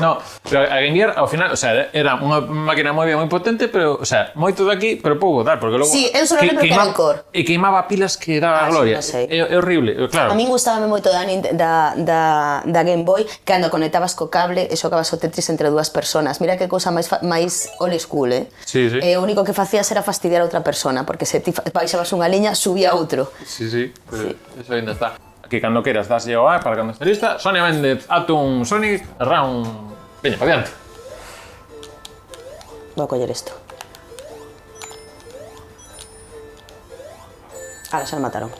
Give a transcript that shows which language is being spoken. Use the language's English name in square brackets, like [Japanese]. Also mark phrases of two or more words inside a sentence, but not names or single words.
[Galician] No, pero a Game Gear, ao final, o sea, era unha máquina moi potente, pero, o sea, moito de aquí, pero pouco tal, porque logo... Sí, eu só lembro que era en Core. E queimaba pilas que daba a gloria. É horrible, claro. A min gustábame moito da Game Boy, que cando conectabas co cable e xogabas o Tetris entre dúas personas. Mira que cousa máis [English] old school, [Galician] Sí, sí. E o único que facías era fastidiar a outra persona, porque se ti baixabas unha liña, subía outro. Sí, pues eso ainda está. Aquí cando queiras das yo para cando [Spanish] esté lista. [Galician] Sonia Méndez, Atom, Sonic, Round. Veña, pa diante. Vou a coller isto. Ahora xa me mataron.